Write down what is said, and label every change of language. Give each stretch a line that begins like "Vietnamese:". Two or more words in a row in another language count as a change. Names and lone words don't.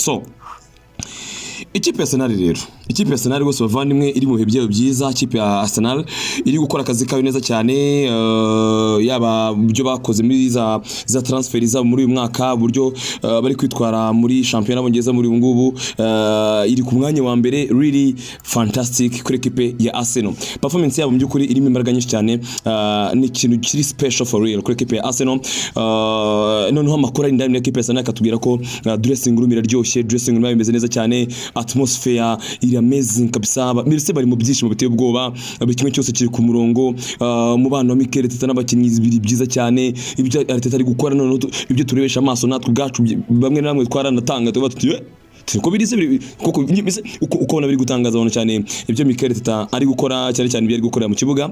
Kinyarwanda: So ikipe ya Arsenal rero ikipe ya Arsenal rwose bavandimwe iri mu bihe byayo byiza. Ikipe ya Arsenal iri gukora akazi kayo neza cyane yaba byo bakoze muri za transfer zabo muri uyu mwaka buryo bari kwitwara muri championnat y'Abongereza muri ngubu iri ku mwanya wa mbere.
English: Really fantastic
Kinyarwanda: kuri equipe ya Arsenal. Performance yabo mu byukuri irimo imbaraga nyinshi cyane ni ikintu kiri
English: special for real
Kinyarwanda: kuri equipe ya Arsenal. Noneho amakuru ari ndani equipe ya Arsenal akatubwira ko
English: dressing room
Kinyarwanda: iraryoshye,
English: dressing room
Kinyarwanda: imeze neza cyane, atmosphere iri amazing kabisa. Mbese bari mu byishimo biteye ubwoba, kimwe cyose kiri ku murongo. Umubano wa Mikel Arteta n'abakinnyi biri byiza cyane, ibyo Arteta ari gukora none ibyo turebesha amaso natwe ubwacu bamwe na bamwe twaranatanga tuba tuti ko birize kuko ukabona biri gutangaza abantu cyane ibyo Mikel Arteta ari gukora cyane cyane ibyo ari gukorera mu kibuga.